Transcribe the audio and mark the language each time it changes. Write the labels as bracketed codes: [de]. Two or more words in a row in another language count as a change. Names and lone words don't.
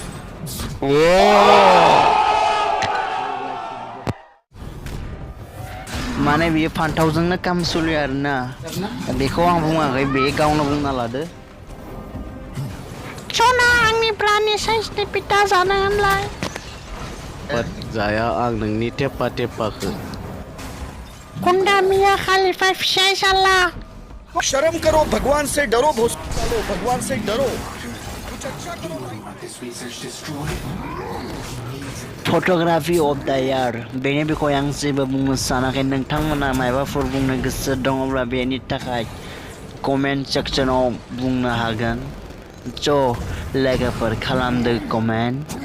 [brx] माने बियो फान्थावजोंनो काम सोलियो आरोना बेखौ आं बुङाखै बे गावनो बुंना लादो। सना आंनि ब्रानि साइजनि पिता जानो होनलाय जाया आं नोंनि टेपा टेपाखो [hi] गुंडा मियां खलीफा फिसाय साला शर्म करो भगवान से डरो भोसड़ो भगवान से डरो कुछ अच्छा करो भाई। [en] photography of the year [brx] बेनि बिखय आं जेबो बुंनो सानाखै। नोंथांमोना मायबाफोर बुंनो गोसो दङब्ला बेनि थाखाय कमेन्ट सेक्सनाव बुंनो हागोन। लोगोफोर खालामदो कमेन्ट।